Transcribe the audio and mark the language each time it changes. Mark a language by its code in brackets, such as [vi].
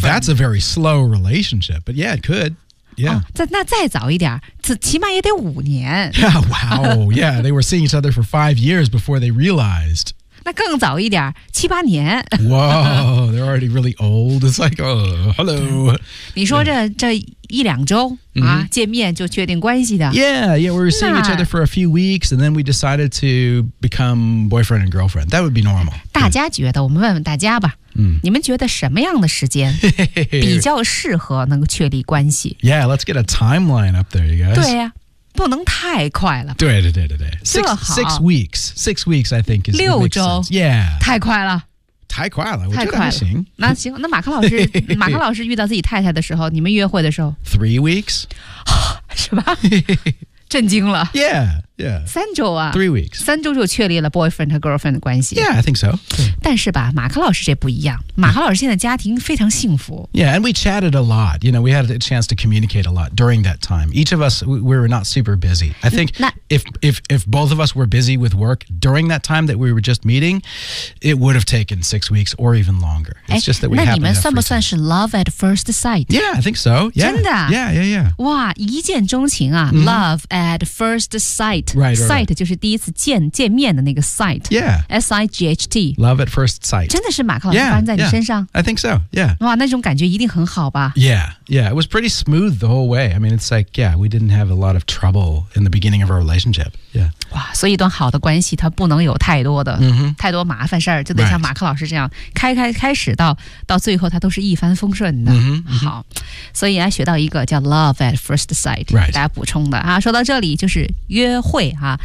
[en] Well, that's a very slow relationship, but yeah, it could. Yeah. [zh] 那再早一点，起码也得五年。 [en] Yeah, wow. Yeah, they were seeing each other for 5 years before they realized. [zh] 那更早一点，七八年。 [en] Wow, they're already really old. It's like, oh, hello. [zh] 你说这一两周、 [en] mm-hmm. [zh] 啊、见面就确定关系的。 [en] Yeah, we were seeing each other for a few weeks, and then we decided to become boyfriend and girlfriend. That would be normal. [zh] 大家觉得，我们问问大家吧。 [en] Mm. [zh] 你们觉得什么样的时间比较适合能够确立关系 [en] ？Yeah, let's get a timeline up there, you guys. [zh] 对呀、啊，不能太快了。对。 [en] Six weeks, I think is [zh] 六周。 [en] Yeah, [zh] 太快了。太快了，太快了。行，那行，那马克老师，马克老师遇到自己太太的时候，你们约会的时候 [en] ，3 weeks， [zh] 是吧？震惊了。 [en] Yeah. [zh] 三周啊 [en] 3 weeks [zh] 三周就确立了 boyfriend 和 girlfriend 的关系 [en] Yeah, I think so、 yeah. [zh] 但是吧马克老师这不一样马克老师现在家庭非常幸福 [en] Yeah, and we chatted a lot You know, we had a chance to communicate a lot during that time Each of us, we were not super busy I think if both of us were busy with work during that time that we were just meeting It would have taken 6 weeks or even longer It's just that we happened to have [zh] 那你们算不算是 love at first sight? [en] Yeah, I think so、yeah. [zh] 真的 [en] Yeah [zh] 哇一见钟情啊、mm-hmm. Love at first sight [en] right. [zh] Sight 就是第一次见面的那个 sight. [en] Yeah. S-I-G-H-T. Love at first sight. [zh] 真的是马克老师发生在你身上 [en] yeah, I think so, yeah. [zh] 哇那种感觉一定很好吧 [en] Yeah, it was pretty smooth the whole way. I mean, it's like, yeah, we didn't have a lot of trouble in the beginning of our relationship. Yeah. [zh] 哇所以一段好的关系它不能有太多的、 [en] mm-hmm. [zh] 太多麻烦事儿就得像马克老师这样、 [en] right. [zh] 开始到最后它都是一帆风顺的。 [en] Mm-hmm. [zh] 好。所以还学到一个叫 love at first sight. [en] Right. [zh] 大家补充的。啊说到这里就是约会啊、